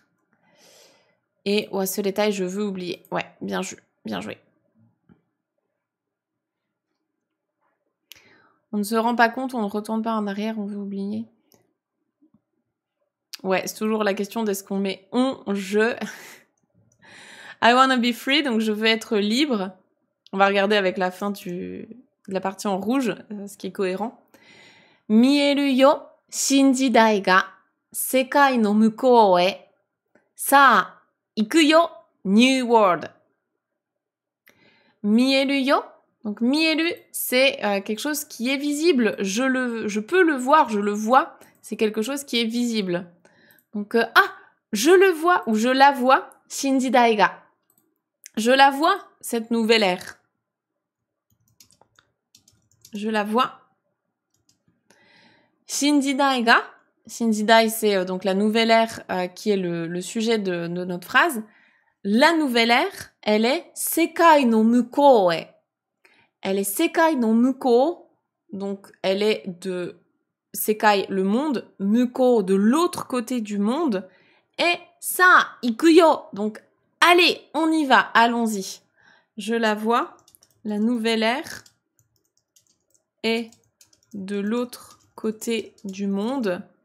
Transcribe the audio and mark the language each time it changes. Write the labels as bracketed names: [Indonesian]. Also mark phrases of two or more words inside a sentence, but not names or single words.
[French] Et ce détail, je veux oublier. Ouais, bien joué, bien joué. On ne se rend pas compte, on ne retourne pas en arrière, on veut oublier. Ouais, c'est toujours la question d'est-ce qu'on met on, je. [English] I wanna be free, [French] donc je veux être libre. On va regarder avec la fin de la partie en rouge, ce qui est cohérent. [Japanese] Mieru yo, shinjidai ga, sekai no mukou e. Sa, iku yo, [English] new world. [Japanese] Mieru yo, [French] donc mieru, c'est quelque chose qui est visible. Je peux le voir, je le vois. C'est quelque chose qui est visible. Donc, je le vois ou je la vois, [Japanese] shinjidai ga. [French] Je la vois, cette nouvelle ère. Je la vois. [Japanese] Shinjidai ga. [French] Shinjidai, c'est donc la nouvelle ère qui est le sujet de notre phrase. La nouvelle ère, elle est [Japanese] Sekai no mukou e. [French] Elle est Sekai no mukou, donc elle est de Sekai, le monde, mukou, de l'autre côté du monde, et [Japanese] sa, ikuyo, [French] donc allez, on y va, allons-y. Je la vois, la nouvelle ère est de l'autre côté du monde.